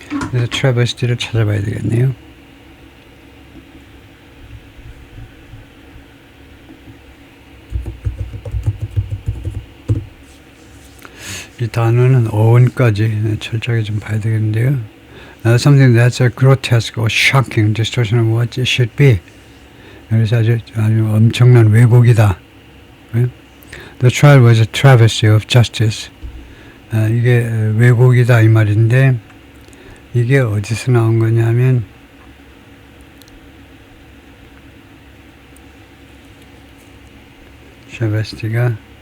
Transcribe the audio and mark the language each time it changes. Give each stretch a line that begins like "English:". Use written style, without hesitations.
Korean: 그래서 트래버스티를 찾아봐야 되겠네요. 이 단어는 어원까지 철저하게 좀 봐야 되겠는데요.
English: Something that's a grotesque or shocking distortion of what it should be.
Korean: 그래서 아주 엄청난 왜곡이다.
English: The trial was a travesty of justice.
Korean: 이게 왜곡이다 이 말인데 이게 어디서 나온 거냐면 트래버스티가